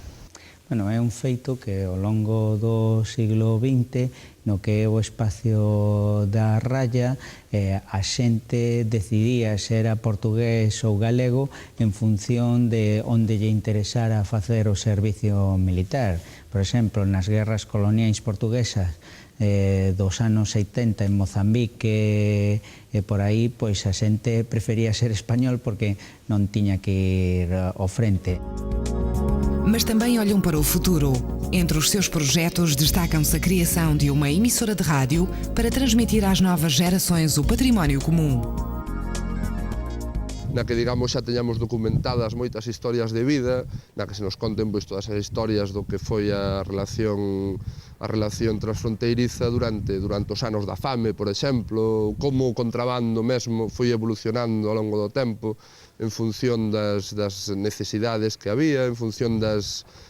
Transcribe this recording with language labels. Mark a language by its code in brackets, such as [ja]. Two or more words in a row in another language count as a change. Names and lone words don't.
[gl] Bueno, é un feito que ao longo do siglo XX, no que é o espacio da raya, a xente decidía se era portugués ou galego en función de onde lle interesara facer o servicio militar. Por exemplo, nas guerras coloniais portuguesas dos anos 70 en Mozambique e por aí, pois a xente prefería ser español porque non tiña que ir ao frente. [pt] Mas também olham para o futuro. Entre os seus projetos destacam-se a criação de uma emissora de rádio para transmitir às novas gerações o património comum. [gl] Na que, digamos, xa teñamos documentadas moitas historias de vida, na que se nos conten pois, todas as historias do que foi a relación transfronteiriza durante os anos da fame, por exemplo, como o contrabando mesmo foi evolucionando ao longo do tempo en función das necesidades que había, en función das